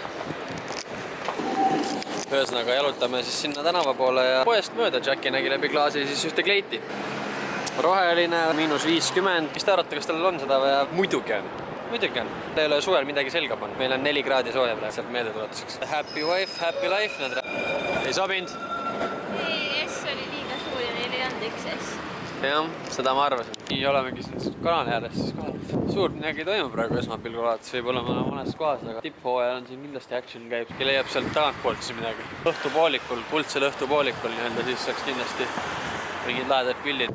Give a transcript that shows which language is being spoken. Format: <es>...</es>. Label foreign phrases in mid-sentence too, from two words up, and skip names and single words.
<et>Ühesõnaga jalutame siis sinna tänava poole ja poest mööda Jacki nägi läbi klaasi siis ühte kleiti. Roheline, -50. Mis te arvate, kas tal on seda vaja? Muidugi on. Muidugi on. Ta ei ole suvel midagi selga pannud. Meil on 4 kraadi sooja praegu sealt meeldetuletuseks.</et> <en>Happy wife, happy life.</en> <et>Ei sobinud? Ei, S oli liiga suur ja neil ei olnud XS. Jah, seda ma arvasin. nii olemegi siin kanali ääres siis kohal. Suurt midagi ei toimu praegu esmapilgul vaadates, võib-olla me oleme mõnes kohas, aga tipphooajal on siin kindlasti action käib. Leiab sealt tagantpoolt siis midagi. Õhtupoolikul, kuldsel õhtupoolikul nii-öelda, siis saaks kindlasti mingid lahedad pildid.</et>